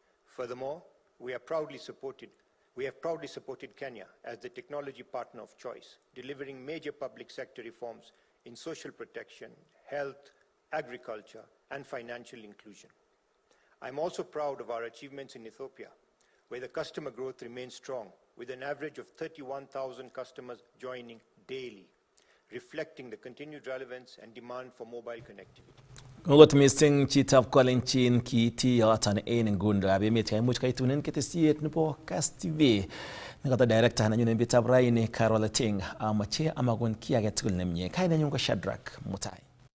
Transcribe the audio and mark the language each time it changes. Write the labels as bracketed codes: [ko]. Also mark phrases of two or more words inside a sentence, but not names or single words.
[en] Furthermore, we have proudly supported Kenya as the technology partner of choice, delivering major public sector reforms in social protection, health, agriculture, and financial inclusion. I'm also proud of our achievements in Ethiopia, where the customer growth remains strong, with an average of 31,000 customers joining daily, reflecting the continued relevance and demand for mobile connectivity. [sgc] Ngot missing chitab kwalenchin kiti yotan ngundo abemet kay much kay tunen ketesiet nebo Kass TV. Nekata director na nyune bitab raini Carol Ting amache amagon kiaget tugul nemye. Kay na nyungo Shadrack Mutai.